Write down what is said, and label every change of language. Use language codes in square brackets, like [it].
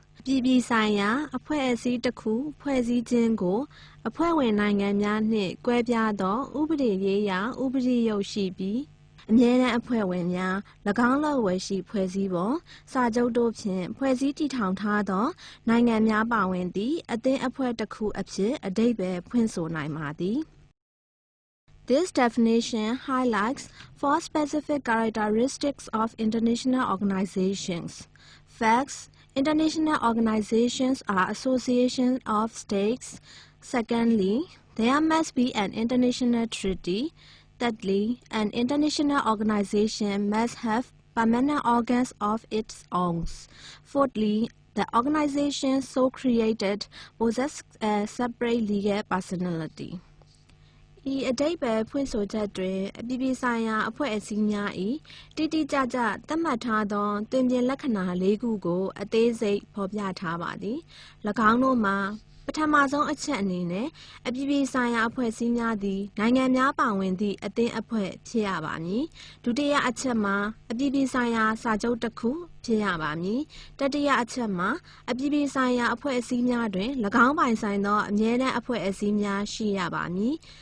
[my] ပြည်ပြည်ဆိုင်ရာအဖွဲ့အစည်းတစ်ခုဖွဲ့စည်းခြင်းကိုအဖွဲ့ဝင်နိုင်ငံများနှင့်ကွဲပြားသောဥပဒေရေးရာဥပဒေရုပ်ရှိပြီးအမြဲတမ်းအဖွဲ့ဝင်များ၎င်းလက်ဝယ်ရှိဖွဲ့စည်းပုံစာချုပ်တို့ဖြင့်ဖွဲ့စည်းတည်ထောင်ထားသောနိုင်ငံများပါဝင်သည့်အသင်းအဖွဲ့တစ်ခုအဖြစ်အဓိပ္ပာယ်ဖွင့်ဆိုနိုင်ပါသည် [en] This definition highlights four specific characteristics of international organizations. Facts. International organizations are associations of states. Secondly, there must be an international treaty. Thirdly, an international organization must have permanent organs of its own. Fourthly, the organization so created possesses a separate legal personality. [my] ဤအဓိပ္ပာယ်ဖွင့်ဆိုချက်တွင်အပြည်ပြည်ဆိုင်ရာအဖွဲ့အစည်းများ၏တိတိကျကျသတ်မှတ်ထားသောတွင်ပြင်လက္ခဏာ၄ခုကိုအသေးစိတ်ဖော်ပြထားပါသည်၎င်းတို့မှာပထမဆုံးအချက်အနေနဲ့အပြည်ပြည်ဆိုင်ရာအဖွဲ့အစည်းများသည်နိုင်ငံများပါဝင်သည့်အသင်းအဖွဲ့ဖြစ်ရပါမည်ဒုတိယအချက်မှာအပြည်ပြည်ဆိုင်ရာစာချုပ်တစ်ခုဖြစ်ရပါမည်တတိယအချက်မှာအပြည်ပြည်ဆိုင်ရာအဖွဲ့အစည်းများတွင်၎င်းပိုင်ဆိုင်သောအမြဲတမ်းအဖွဲ့အစည်းများရှိရပါမည်